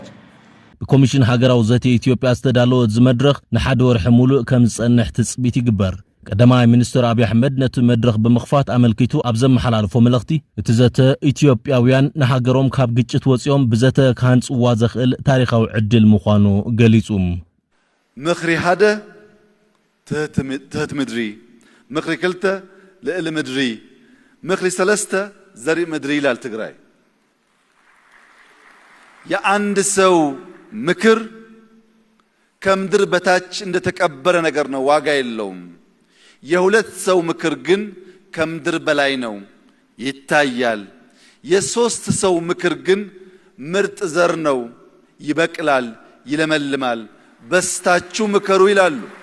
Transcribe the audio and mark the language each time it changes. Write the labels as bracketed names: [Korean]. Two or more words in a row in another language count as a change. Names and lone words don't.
[Tigrinya] ብኮሚሽን ሃገራዊ ዘተ ኢትዮጵያ ዝተዳለወ ዝመድረኽ ንሓደ ወርሒ ሙሉእ ከም ዝጸንሕ ትጽቢት ይግበር ቀዳማይ ሚኒስትር አብይ አሕመድ ነቲ መድረኽ ብምኽፋት ኣመልኪቱ ኣብ ዘመሓላልፎ መልእኽቲ እቲ ዘተ ኢትዮጵያውያን ንሃገሮም ካብ ግጭት ወፂኦም ብዘተ ካንጽዋ ዘኽእል ታሪኻዊ ዕድል ምዃኑ ገሊጹ ምኽሪ ሓደ ትህት ምድሪ ምኽሪ ክልተ ልዕሊ ምድሪ ምኽሪ ሰለስተ ዘርኢ ምድሪ ይላል ትግራይ [Amharic] የአንድ ሰው ምክር ከምድር በታች እንደተቀበረ ነገር ነው ዋጋ የለውም የሁለት ሰው ምክር ግን ከምድር በላይ ነው ይታያል የሶስት ሰው ምክር ግን ምርጥ ዘር ነው ይበቅላል ይለመልማል በስታችሁ ምከሩ ይላሉ